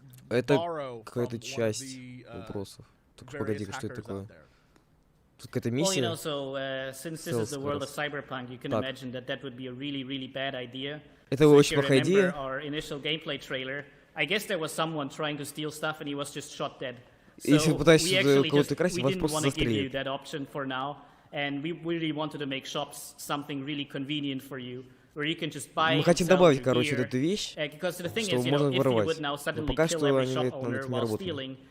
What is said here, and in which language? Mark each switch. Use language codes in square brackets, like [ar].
[ru] Это какая-то часть вопросов. Только погоди-ка, что это такое? Тут какая-то миссия? [en] Well, so since this is the world of cyberpunk, you can imagine that would be a really, really bad idea. [ru] Это очень плохая идея. [en] Our initial gameplay trailer, I guess there was someone trying to steal stuff and he was just shot dead. [ru] Если вы пытаетесь кого-то красить, вас просто застрелят. [en] That option for now, and we really wanted to make shops something really convenient for you. [ru] Мы хотим добавить, короче, эту вещь, что можно воровать. Но пока что они над этим не работают.